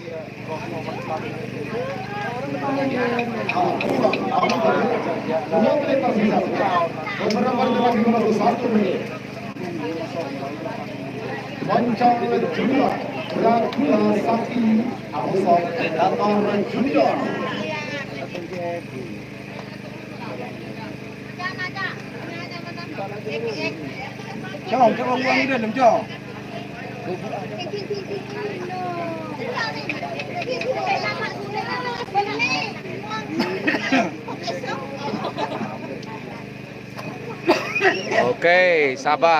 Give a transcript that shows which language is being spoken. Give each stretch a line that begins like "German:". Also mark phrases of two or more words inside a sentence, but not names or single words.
Indonesian: Moncong Junior, Dracula Sakti, atau Predator Junior.
Vietnamese: Chong, cho con đi đừng cho.
Indonesian: Oke, sabar.